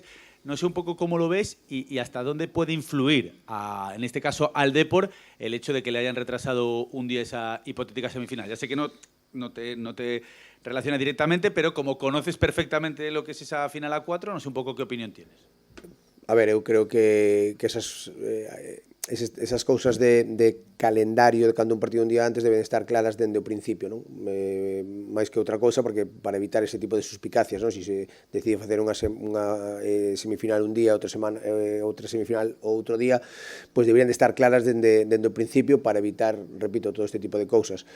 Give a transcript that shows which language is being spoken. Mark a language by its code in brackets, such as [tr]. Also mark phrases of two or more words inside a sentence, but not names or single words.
[es] No sé un poco cómo lo ves y hasta dónde puede influir, en este caso al Depor, el hecho de que le hayan retrasado un día esa hipotética semifinal. Ya sé que no te relaciona directamente, pero como conoces perfectamente lo que es esa final a 4, no sé un poco qué opinión tienes. [gl] A ver, eu creo que esas cousas de calendario de cando un partido un día antes deben estar claras dende o principio, non? Máis que outra cousa, porque para evitar ese tipo de suspicacias, non? Si se decide facer unha semifinal un día, outra semifinal outro día, pois deberían de estar claras dende o principio para evitar, repito, todo este tipo de cousas.